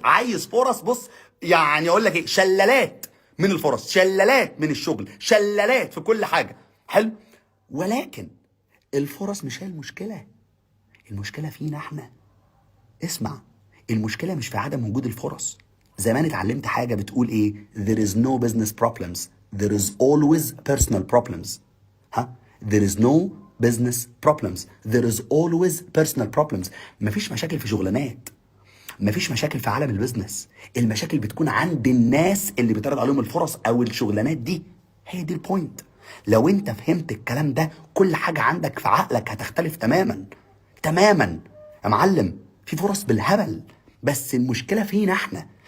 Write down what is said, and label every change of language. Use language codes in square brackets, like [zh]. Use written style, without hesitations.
[ar] عايز فرص، بص يعني اقول لك ايه، شلالات من الفرص، شلالات من الشغل، شلالات في كل حاجه. حلو. ولكن الفرص مش هي المشكله، المشكله فينا احنا. اسمع، المشكله مش في عدم وجود الفرص. زمان اتعلمت حاجه بتقول ايه: [en] there is no business problems, there is always personal problems. ها؟ there is no business problems, there is always personal problems. [ar] مفيش مشاكل في شغلانات، مفيش مشاكل في عالم البيزنس. المشاكل بتكون عند الناس اللي بيتعرض عليهم الفرص او الشغلانات دي. هي دي البوينت. لو انت فهمت الكلام ده كل حاجه عندك في عقلك هتختلف تماما تماما. يا معلم في فرص بالهبل، بس المشكله فينا احنا.